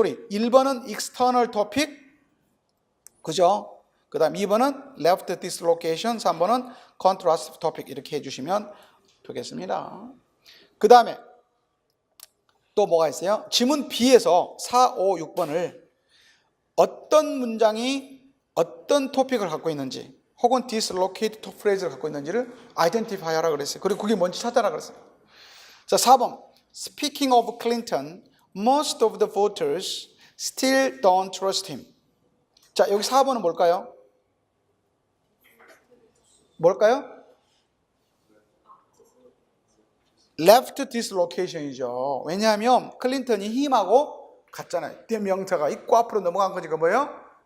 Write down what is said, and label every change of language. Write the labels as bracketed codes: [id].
[ko] 1번은 external topic. 그죠? 그 다음 2번은 left dislocation, 3번은 contrastive topic 이렇게 해주시면 되겠습니다. 그 다음에 또 뭐가 있어요? 지문 B에서 4, 5, 6번을 어떤 문장이 어떤 토픽을 갖고 있는지 혹은 dislocate phrase를 갖고 있는지를 identify 하라 그랬어요. 그리고 그게 뭔지 찾아라 그랬어요. [en] 자, 4번 Speaking of Clinton, most of the voters still don't trust him. [ko] 자, 여기 4번은 뭘까요? left dislocation이죠. 왜냐하면 클린턴이 힘하고 같잖아요. 뒤에 명사가 있고 앞으로 넘어간 거니까 뭐예요?